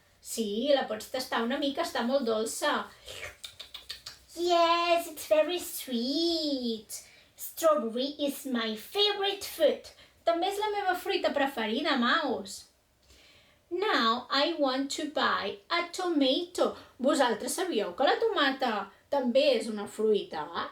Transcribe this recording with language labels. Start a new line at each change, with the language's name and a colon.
Catalan: Sí, la pots tastar una mica, està molt dolça.
English: Yes, it's very sweet. Strawberry is my favorite fruit.
Catalan: També és la meva fruita preferida, Mouse.
English: Now I want to buy a tomato.
Catalan: Vosaltres sabíeu que la tomata també és una fruita?